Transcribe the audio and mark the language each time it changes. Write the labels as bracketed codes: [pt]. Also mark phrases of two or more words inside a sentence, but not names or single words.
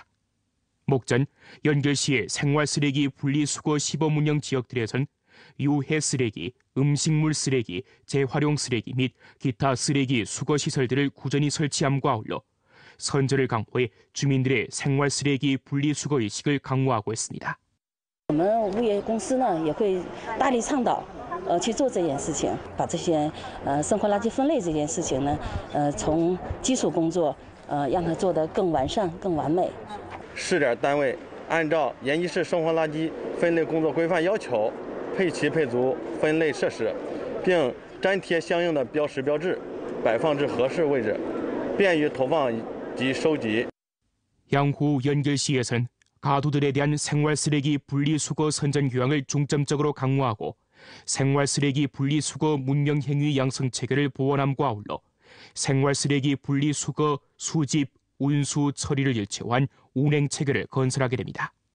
[ko] 목전 연결시의 생활쓰레기 분리수거 시범운영 지역들에선 유해 쓰레기, 음식물 쓰레기, 재활용 쓰레기 및 기타 쓰레기 수거 시설들을 꾸준히 설치함과 아울러 선저를 강화해 주민들의 생활쓰레기 분리수거 의식을 강화하고 있습니다. [zh] 我们物业公司呢也会大力倡导，去做这件事情，把这些生活垃圾分类这件事情呢，从基础工作，让它做得更完善、更完美。试点单位按照延吉市生活垃圾分类工作规范要求，配齐配足分类设施，并粘贴相应的标识标志，摆放至合适位置，便于投放及收集。 [ko] 향후 연결시에서는 가두들에 대한 생활쓰레기 분리수거 선전 교양을 중점적으로 강화하고 생활쓰레기 분리수거 문명행위 양성 체계를 보완함과 아울러 생활쓰레기 분리수거 수집, 운수, 처리를 일체화한 운행 체계를 건설하게 됩니다.